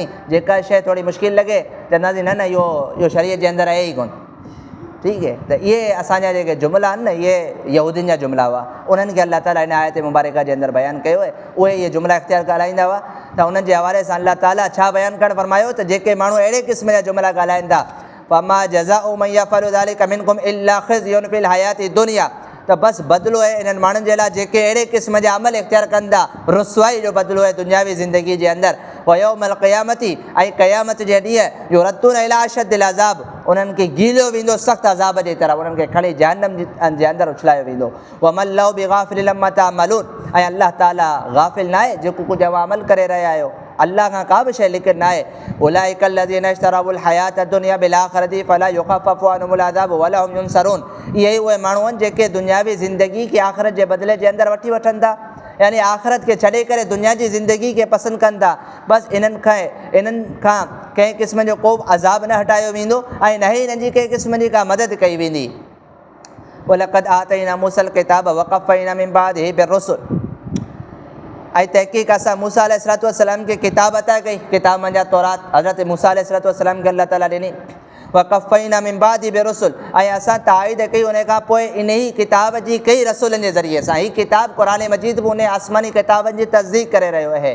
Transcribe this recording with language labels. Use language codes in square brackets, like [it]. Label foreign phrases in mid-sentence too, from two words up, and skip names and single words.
[sd] जेका शइ थोरी मुश्किल लॻे चवंदासीं न न इहो शरीयत जे अंदरि आहे ई कोन। ठीकु आहे, त इहे असांजा जेके जुमिला आहिनि न, इहे यहूदियुनि जा जुमिला हुआ, उन्हनि खे अलाह ताला इन आयत मुबारका जे अंदरि बयानु कयो आहे। उहे इहे जुमिला इख़्तियार ॻाल्हाईंदा हुआ त उन्हनि जे हवाले सां अलाह ताला छा बयानु करणु फरमायो त जेके माण्हू अहिड़े क़िस्म जा जुमिला ॻाल्हाइनि था, [ar] فما جزاء من يفعل ذلك منكم إلا خزي في الحياة الدنيا, [sd] त बसि बदिलो आहे इन्हनि माण्हुनि जे लाइ जेके अहिड़े क़िस्म जा अमल इख़्तियार कनि था, रुसवाई जो बदिलो आहे दुनियावी ज़िंदगी जे अंदरि। [ar] ويوم القيامة, [sd] ऐं क़यामत जे ॾींहुं [ar] يردون إلى أشد العذاب, [sd] उन्हनि खे गीलियो वेंदो सख़्तु अज़ाब जे तरफ़, उन्हनि खे खणी जहन्नम जे अंदरि उछलायो वेंदो। [ar] وما الله بغافل عما تعملون, [sd] ऐं अल्लाह ताला गाफ़िल न आहे जेको कुझु अव्हां अमल करे रहिया आहियो, अल्लाह खां का बि शइ लिकिर न आहे। [ar] أولئك الذين اشتروا الحياة الدنيا بالآخرة فلا يخفف عنهم العذاب ولا هم ينصرون, [sd] इहे उहे माण्हू आहिनि जेके दुनियावी ज़िंदगी खे आख़िरत जे बदिले जे अंदरि वठी वठनि था, यानी आख़िरत खे छॾे करे दुनिया जी ज़िंदगी खे पसंदि कनि था। बसि इन्हनि खां कंहिं क़िस्म जो को बि अज़ाब न हटायो वेंदो ऐं न ई हिननि जी कंहिं क़िस्म जी का मदद कई वेंदी। [ar] ولقد آتينا موسى الكتاب وقفينا من بعده بالرسل, [sd] ऐं तहक़ीक़ असां मूसा अलैहिस्सलाम खे किताब अता कई, किताब मंझां तौरात हज़रत मूसा अलैहिस्सलाम खे अल्लाह ताला ॾिनी। [ar] وقفينا من بعده بالرسل, [sd] ऐं असां ताईद कई उन खां पोइ इन ई किताब जी कई रसूलनि जे ज़रिए सां। हीअ किताब क़ुरान मजीद बि उन आसमानी किताबनि जी तस्दीक़ करे रहियो आहे।